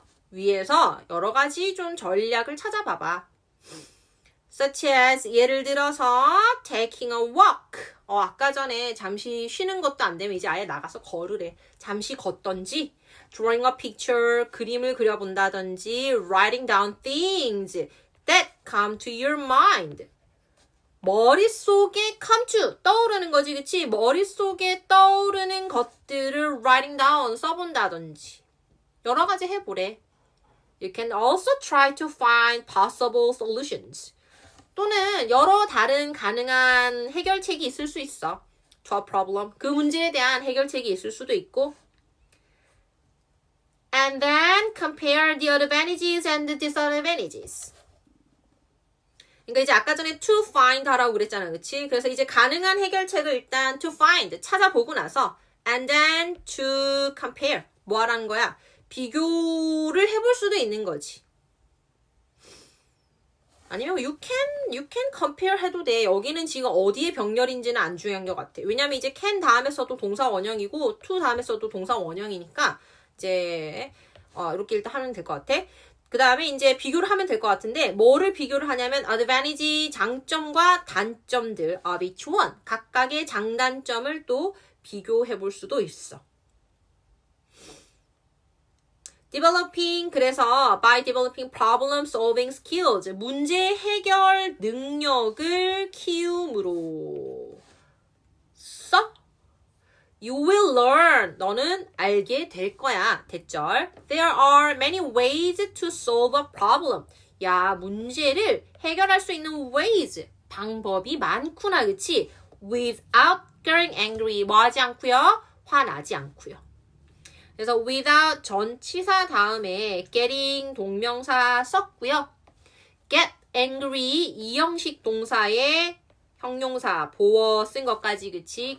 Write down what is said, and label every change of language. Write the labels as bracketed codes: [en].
[ko] 위해서 여러 가지 좀 전략을 찾아봐봐. [en] Such as [ko] 예를 들어서 [en] taking a walk. [ko] 아까 전에 잠시 쉬는 것도 안 되면 이제 아예 나가서 걸으래. 잠시 걷던지 [en] drawing a picture, [ko] 그림을 그려본다든지 [en] writing down things that come to your mind. [ko] 머릿속에 come to, 떠오르는 거지, 그치? 머릿속에 떠오르는 것들을 writing down, 써본다든지 여러 가지 해보래. [en] You can also try to find possible solutions. [ko] 또는 여러 다른 가능한 해결책이 있을 수 있어. [en] to a problem. [ko] 그 문제에 대한 해결책이 있을 수도 있고. [en] And then compare the advantages and the disadvantages. [ko] 그러니까 이제 아까 전에 to find 하라고 그랬잖아. 그치? 그래서 이제 가능한 해결책을 일단 to find 찾아보고 나서 and then to compare 뭐 하라는 거야? 비교를 해볼 수도 있는 거지. 아니면 you can compare 해도 돼. 여기는 지금 어디에 병렬인지는 안 중요한 것 같아. 왜냐면 이제 can 다음에 써도 동사 원형이고 to 다음에 써도 동사 원형이니까 이제 이렇게 일단 하면 될 것 같아. 그 다음에 이제 비교를 하면 될 것 같은데 뭐를 비교를 하냐면 advantage 장점과 단점들 [en] of each one [ko] 각각의 장단점을 또 비교해 볼 수도 있어. [en] developing 그래서 by developing problem solving skills [ko] 문제 해결 능력을 키움으로 써 [en] you will learn [ko] 너는 알게 될 거야. [en] 대절 there are many ways to solve a problem [ko] 야 문제를 해결할 수 있는 [en] ways [ko] 방법이 많구나. 그치? [en] without getting angry [ko] 뭐 하지 않고요? 화나지 않고요. 그래서 without 전치사 다음에 getting 동명사 썼고요. get angry 이 형식 동사의 형용사 보어 쓴 것까지 그치?